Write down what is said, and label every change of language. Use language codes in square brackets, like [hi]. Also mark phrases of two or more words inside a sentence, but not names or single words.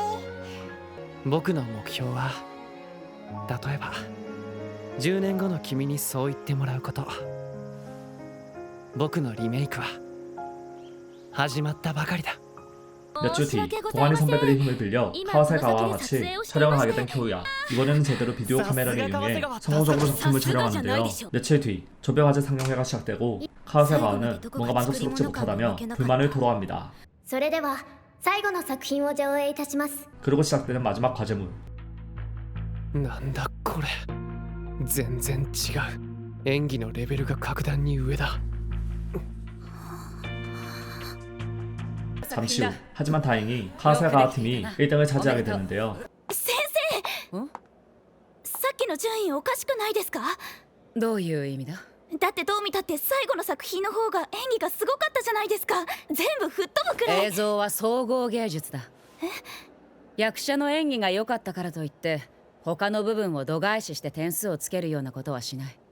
[ja] 僕の目標は、例えば10年後の君にそう言ってもらうこと。僕のリメイクは始まったばかりだ。 [ko] 몇 주 뒤 동아리 선배들의 힘을 빌려 카와세가와와 같이 촬영을 하게 된 교우야. 이번에는 제대로 비디오 카메라를 이용해 성공적으로 작품을 촬영하는데요. 며칠 뒤 조별과제 상영회가 시작되고 카와세가와는 뭔가 만족스럽지 못하다며 불만을 토로합니다. [ja] それでは最後の作品を上映いたします。 [ko] 그리고 시작되는 마지막 과제물. [ja] なんだこれ、全然違う。演技のレベルが格段に上だ。 [ko] 잠시 후 하지만 다행히 카와세가와 팀이 1등을 차지하게 되는데요. [ja] 先生、さっきの順位おかしくないですか？どういう意味だ？だってどう見たって最後の作品の方が演技がすごかったじゃないですか。全部吹っ飛ぶくらい。映像は総合芸術だ。役者の演技が良かったからといって他の部分を度外視して点数をつけるようなことはしない。